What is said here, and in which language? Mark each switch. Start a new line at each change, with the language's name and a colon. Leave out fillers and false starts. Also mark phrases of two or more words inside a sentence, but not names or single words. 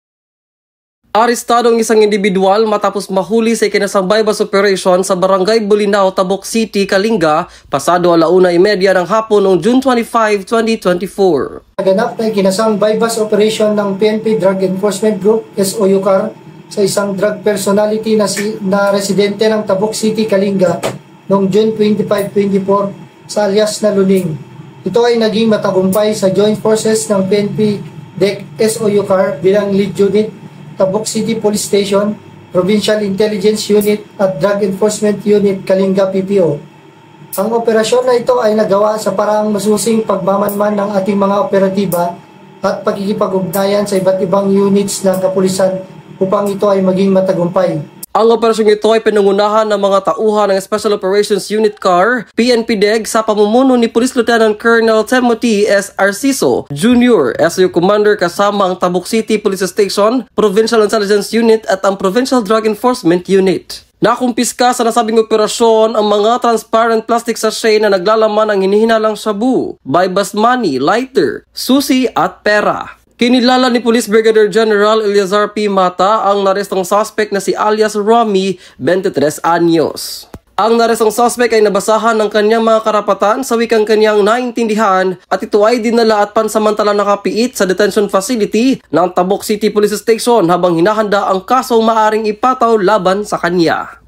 Filipino: Arestado ang isang individual matapos mahuli sa ikinasang
English: bypass operation
Filipino: sa Barangay Bolinao, Tabuk City, Kalinga, pasado 1:30 ng hapon noong June 25, 2024. Naganap na ikinasang
English: bypass operation
Filipino: ng PNP Drug Enforcement Group, SOUCAR, sa isang
English: drug personality
Filipino: na residente ng Tabuk City, Kalinga noong June 25, 2024 sa alias na Luning. Ito ay naging matagumpay sa
English: joint forces
Filipino: ng PNP DEC SOUCAR bilang
English: lead unit,
Filipino: Tabuk City Police Station, Provincial Intelligence Unit at Drug Enforcement Unit, Kalinga PPO. Ang operasyon na ito ay nagawa sa paraang masusing pagmamanman ng ating mga operatiba at pagkikipag-ugnayan sa iba't ibang units ng kapulisan upang ito ay maging matagumpay. Ang operasyong ito ay pinangunahan ng mga tauhan ng Special Operations Unit CAR, PNP DEG sa pamumuno ni Police Lieutenant Colonel Timothy S. Arciso, Jr., SU Commander kasama ang Tabuk City Police Station, Provincial Intelligence Unit at ang Provincial Drug Enforcement Unit. Nakumpiska sa nasabing operasyon ang mga
English: transparent plastic sachet
Filipino: na naglalaman ng hinihinalang shabu,
English: bypass money,
Filipino: lighter, susi at pera. Kinilala ni Police Brigadier General Eleazar P. Mata ang narestong suspect na si alias Romy, 23 anyos. Ang narestong suspect ay nabasahan ng kanyang mga karapatan sa wikang kanyang naintindihan at ito ay dinala at pansamantala nakapiit sa
English: detention facility
Filipino: ng Tabuk City Police Station habang hinahanda ang kasong maaring ipataw laban sa kanya.